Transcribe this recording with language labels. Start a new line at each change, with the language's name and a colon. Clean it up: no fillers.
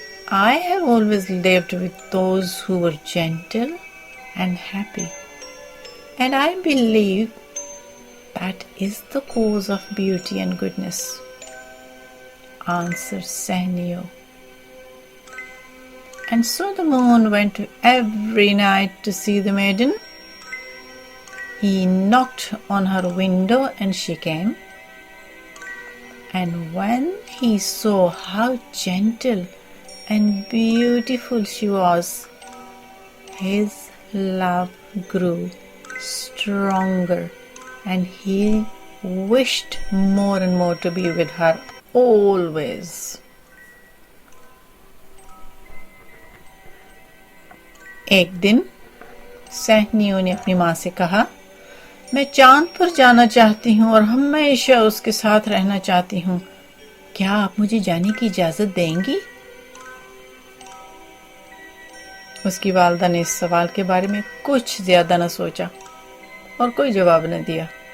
English: I have always lived with those who were gentle and happy, and I believe that is the cause of beauty and goodness, answered Sahnio. And so the moon went every night to see the maiden. He knocked on her window and she came. And when he saw how gentle and beautiful she was, his love grew stronger and he wished more and more to be with her always.
Urdu: ایک دن سہنیو نے اپنی ماں سے کہا، میں چاند پر جانا چاہتی ہوں اور ہمیشہ اس کے ساتھ رہنا چاہتی ہوں، کیا آپ مجھے جانے کی اجازت دیں گی؟ اس کی والدہ نے اس سوال کے بارے میں کچھ زیادہ نہ سوچا اور کوئی جواب نہ دیا،